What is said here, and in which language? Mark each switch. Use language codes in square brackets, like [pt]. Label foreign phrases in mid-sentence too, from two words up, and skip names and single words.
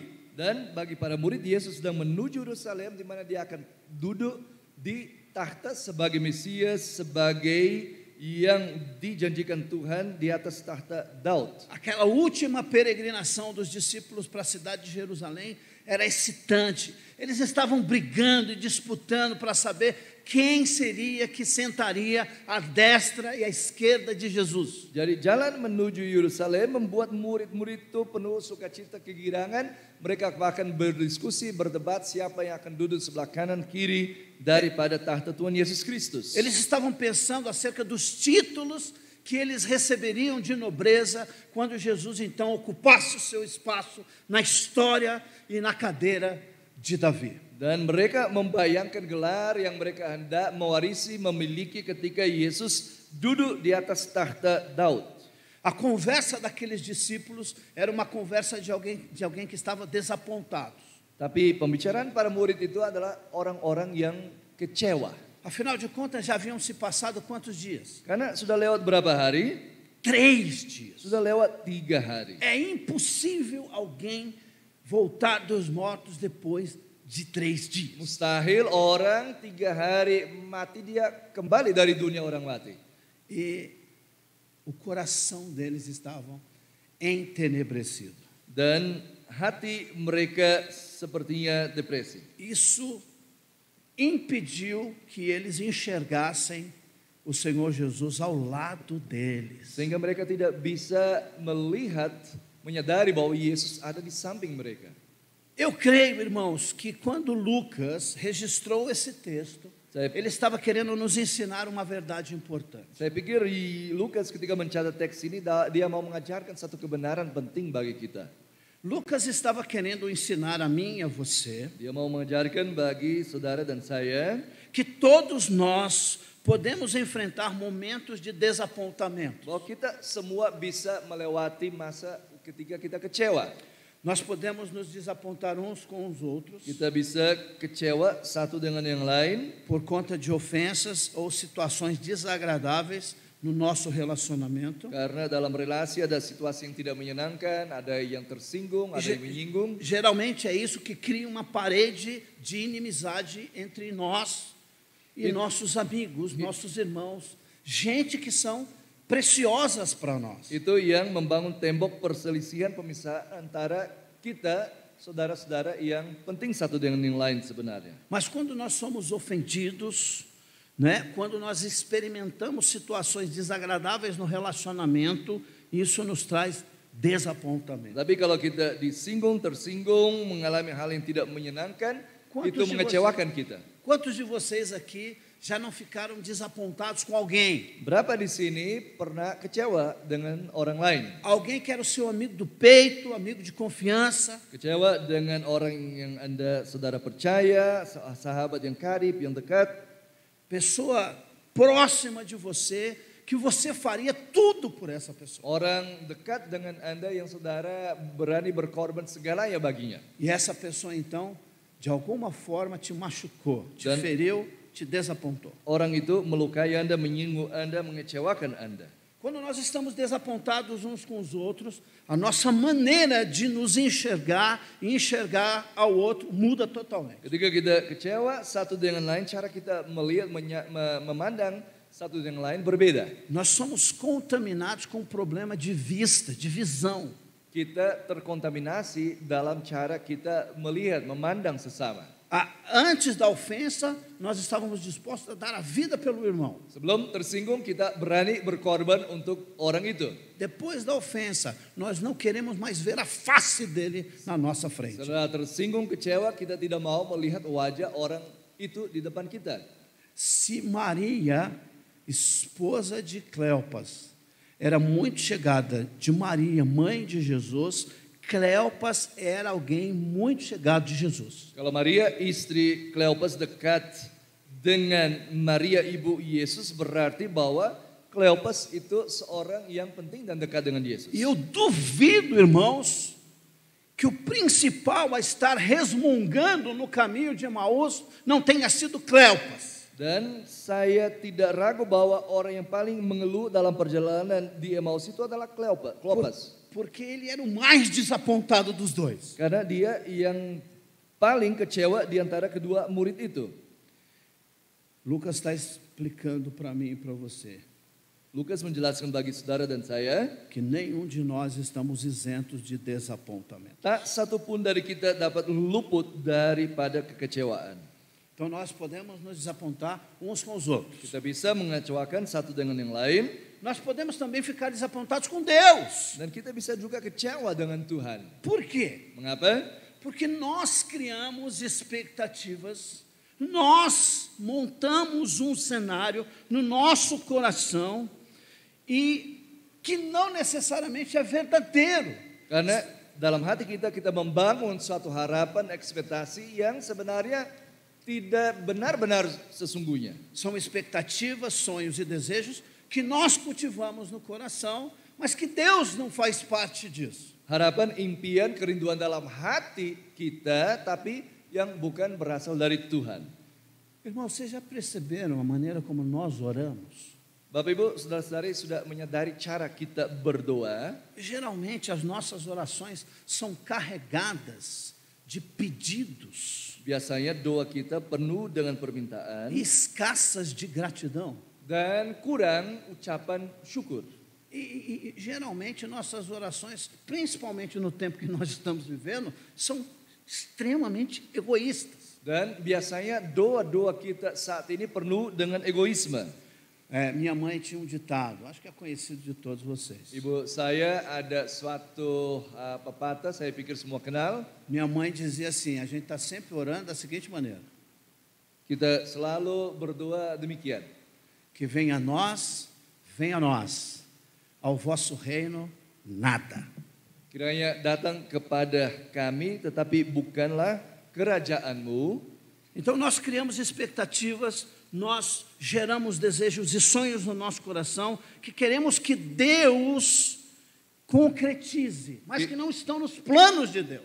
[id] Dan bagi para murid, Yesus sedang menuju Yerusalem di mana dia akan duduk di tahta sebagai Mesias, sebagai yang dijanjikan Tuhan di atas tahta Daud. [pt] Aquela última peregrinação dos discípulos para a cidade de Jerusalém era excitante. Eles estavam brigando e disputando para saber quem seria que sentaria à destra e à esquerda de Jesus. [id] Jadi jalan menuju Yerusalem membuat murid-murid itu penuh sukacita kegirangan. Mereka bahkan berdiskusi, berdebat siapa yang akan duduk sebelah kanan kiri daripada tahta Tuhan Yesus Kristus. [pt] Eles estavam pensando acerca dos títulos que eles receberiam de nobreza quando Jesus então ocupasse o seu espaço na história e na cadeira de Davi. [id] Dan mereka membayangkan gelar yang mereka hendak mewarisi, memiliki ketika Yesus duduk di atas tahta Daud. [pt] A conversa daqueles discípulos era uma conversa de alguém que estava desapontado. [id] Tapi pembicaraan para murid itu adalah orang-orang yang kecewa. [pt] Afinal de contas, já haviam se passado quantos dias? [id] Karena sudah lewat berapa hari? [pt] 3 dias. [id] Sudah lewat 3 hari. [pt] É impossível alguém voltar dos mortos depois de 3 dias. [id] Mustahil orang 3 hari mati dia kembali dari dunia orang mati. [pt] E o coração deles estava entenebrecido. [id] Dan hati mereka sepertinya depresi. [pt] Isso impediu que eles enxergassem o Senhor Jesus ao lado deles. [id] Sehingga mereka tidak bisa melihat, menyadari bahwa Yesus ada di samping mereka. [pt] Eu creio, irmãos, que quando Lucas registrou esse texto, ele estava querendo nos ensinar uma verdade importante. [id] Saya pikir Lukas ketika mencatat teks ini dia mau mengajarkan satu kebenaran penting bagi kita. [pt] Lucas estava querendo ensinar a mim e a você [id] Dia mau mengajarkan bagi saudara dan saya [pt] que todos nós podemos enfrentar momentos de desapontamento. [id] bahwa kita semua bisa melewati masa ketika kita kecewa. [pt] Nós podemos nos desapontar uns com os outros [id] Kita bisa kecewa satu dengan yang lain [pt] por conta de ofensas ou situações desagradáveis no nosso relacionamento. [id] karena dalam relasi ada situasi yang tidak menyenangkan, ada yang tersinggung, ada yang menyinggung. [pt] Geralmente é isso que cria uma parede de inimizade entre nós e nossos amigos, nossos irmãos, gente que são preciosas para nós. [id] Itu yang membangun tembok perselisihan pemisah antara kita, saudara-saudara yang penting satu dengan yang lain sebenarnya. [pt] Mas quando nós somos ofendidos, né? Quando nós experimentamos situações desagradáveis no relacionamento, isso nos traz desapontamento. [id] Tapi kalau kita disinggung, tersinggung, mengalami hal yang tidak menyenangkan, itu mengecewakan kita. [pt] Quantos de vocês aqui já não ficaram desapontados com alguém? [id] Berapa di sini pernah kecewa dengan orang lain? [pt] Alguém que era o seu amigo do peito, amigo de confiança. [id] Kecewa dengan orang yang Anda saudara percaya, sahabat yang karib, yang dekat. [pt] Pessoa próxima de você, que você faria tudo por essa pessoa. [id] Orang dekat dengan Anda yang saudara berani berkorban segalanya baginya. [pt] E essa pessoa então, de alguma forma te machucou, te feriu, te desapontou. [id] Orang itu melukai Anda, menyinggung Anda, mengecewakan Anda. [pt] Quando nós estamos desapontados uns com os outros, a nossa maneira de nos enxergar e enxergar ao outro muda totalmente. [id] Ketika kita kecewa satu dengan lain, cara kita melihat, memandang satu dengan lain berbeda. [pt] Nós somos contaminados com um problema de vista, de visão. [id] Kita terkontaminasi dalam cara kita melihat, memandang sesama. [pt] Antes da ofensa, nós estávamos dispostos a dar a vida pelo irmão. [id] Sebelum tersinggung, kita berani berkorban untuk orang itu. [pt] Depois da ofensa, nós não queremos mais ver a face dele na nossa frente. [id] Setelah tersinggung, kecewa, kita tidak mau melihat wajah orang itu di depan kita. [pt] Se Maria, esposa de Cleopas, era muito chegada de Maria, mãe de Jesus, Cleopas era alguém muito chegado de Jesus. [id] Kalau Maria istri Kleopas dekat dengan Maria ibu Yesus, berarti bahwa Kleopas itu seorang yang penting dan dekat dengan Yesus. [pt] E eu duvido, irmãos, que o principal a estar resmungando no caminho de Emaús não tenha sido Cleopas. [id] Dan saya tidak ragu bahwa orang yang paling mengeluh dalam perjalanan di Emaus itu adalah Kleopas. [pt] Porque ele era o mais desapontado dos dois. [id] Karena dia yang paling kecewa di antara kedua murid itu. [pt] Lucas está explicando para mim e para você [id] Lukas menjelaskan bagi saudara dan saya, [pt] que nenhum de nós estamos isentos de desapontamento. [id] tak satu pun dari kita dapat luput daripada kekecewaan. [pt] Então nós podemos nos desapontar uns com os outros. [id] Kita bisa mengecewakan satu dengan yang lain, [pt] Nós podemos também ficar desapontados com Deus. [id] dan kita bisa juga kecewa dengan Tuhan. [pt] Por quê? [id] Mengapa? [pt] Porque nós criamos expectativas, nós montamos um cenário no nosso coração e que não necessariamente é verdadeiro. [id] Karena dalam hati kita membangun suatu harapan, ekspektasi yang sebenarnya tidak benar-benar sesungguhnya. [pt] São expectativas, sonhos e desejos que nós cultivamos no coração, mas que Deus não faz parte disso. [id] Harapan, impian, kerinduan dalam hati kita, tapi yang bukan berasal dari Tuhan. [pt] Irmão, vocês já perceberam a maneira como nós oramos? [id] Bapak Ibu, saudara-saudari sudah menyadari cara kita berdoa. [pt] Geralmente as nossas orações são carregadas de pedidos [id] Biasanya doa kita penuh dengan permintaan [pt] e escassas de gratidão. [id] dan kurang ucapan syukur. [pt] E geralmente nossas orações, principalmente no tempo que nós estamos vivendo, são extremamente egoístas. [id] Dan biasanya doa-doa kita saat ini penuh dengan egoisme. [pt] Minha mãe tinha um ditado, acho que é conhecido de todos vocês. [id] Ibu saya ada suatu pepatah, saya pikir semua kenal. [pt] Minha mãe dizia assim, a gente está sempre orando da seguinte maneira: [id] Kita selalu berdoa demikian. [pt] que venha a nós, ao vosso reino, nada. [id] Kiranya datang kepada kami, tetapi bukanlah kerajaanmu. [pt] Então nós criamos expectativas, nós geramos desejos e sonhos no nosso coração que queremos que Deus concretize, mas que não estão nos planos de Deus.